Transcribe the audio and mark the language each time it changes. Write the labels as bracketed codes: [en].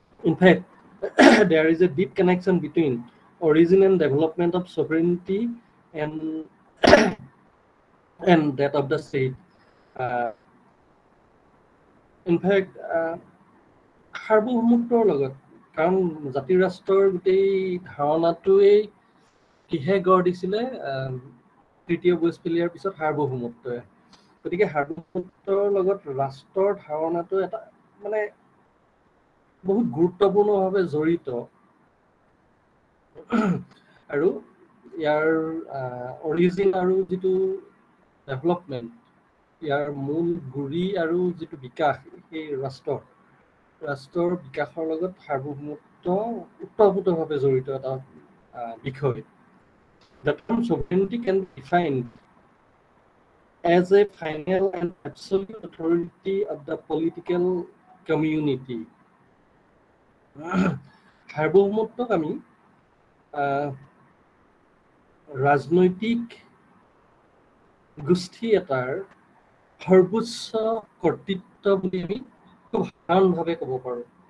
[en] In fact there is a deep connection between origin and development of sovereignty and that of the state. [as] In fact সাৰ্বভৌমত্বৰ লগত, কাৰণ জাতি ৰাষ্ট্ৰৰ গোটেই ধাৰণাটোৱেই কিহে গঢ় দিছিলে, তৃতীয় ৱেষ্টফেলিয়াৰ পিছত সাৰ্বভৌমত্বই। তো গতিকে সাৰ্বভৌমত্বৰ লগত ৰাষ্ট্ৰৰ ধাৰণাটো এটা মানে বহুত গুৰুত্বপূৰ্ণভাৱে জড়িত আৰু ইয়াৰ অৰিজিন আৰু যিটো ডেভেলপমেণ্ট ইয়াৰ মূল গুৰি আৰু যিটো বিকাশ সেই ৰাষ্ট্ৰৰ বিকাশৰ লগত সাৰ্বভৌমত্ব ওতঃপ্ৰোতভাৱে জড়িত এটা বিষয়। [en] The term sovereignty can be defined as a final and absolute authority of the political community. [as] সাৰ্বভৌমত্বক আমি ৰাজনৈতিক গোষ্ঠী এটাৰ সৰ্বোচ্চ কৰ্তৃত্ব বুলি আমি খুব সাধাৰণভাৱে ক'ব পাৰোঁ।